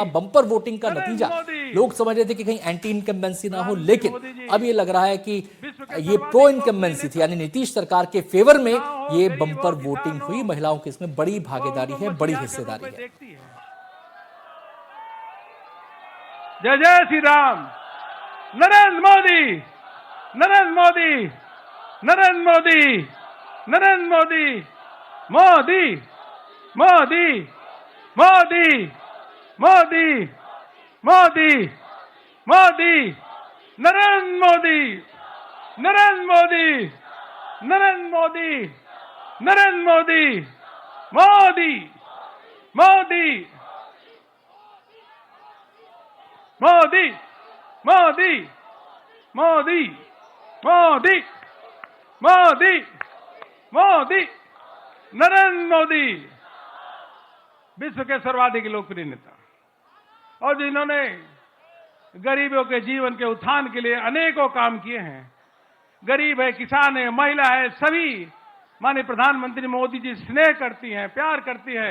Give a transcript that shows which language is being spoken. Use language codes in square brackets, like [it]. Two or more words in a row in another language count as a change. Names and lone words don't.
[hi] बंपर वोटिंग का नतीजा, लोग समझ रहे थे कि कहीं [en] anti incumbency [hi] ना हो, लेकिन अब ये लग रहा है कि ये [en] pro incumbency [hi] थी, यानी नीतीश सरकार के फेवर में ये बंपर वोटिंग हुई। महिलाओं की इसमें बड़ी भागीदारी है, बड़ी हिस्सेदारी है। जय जय श्री राम। नरेंद्र मोदी, नरेंद्र मोदी, नरेंद्र मोदी, नरेंद्र मोदी, मोदी, मोदी, मोदी, मोदी, मोदी, मोदी, नरेंद्र मोदी, नरेंद्र मोदी, नरेंद्र मोदी, नरेंद्र मोदी, मोदी, मोदी, मोदी, मोदी, मोदी, मोदी, मोदी, मोदी, नरेंद्र मोदी, विश्व के सर्वाधिक लोकप्रिय नेता, और जिन्होंने गरीबों के जीवन के उत्थान के लिए अनेकों काम किए हैं। गरीब है, किसान है, महिला है, सभी माननीय प्रधानमंत्री मोदी जी स्नेह करती हैं, प्यार करती है।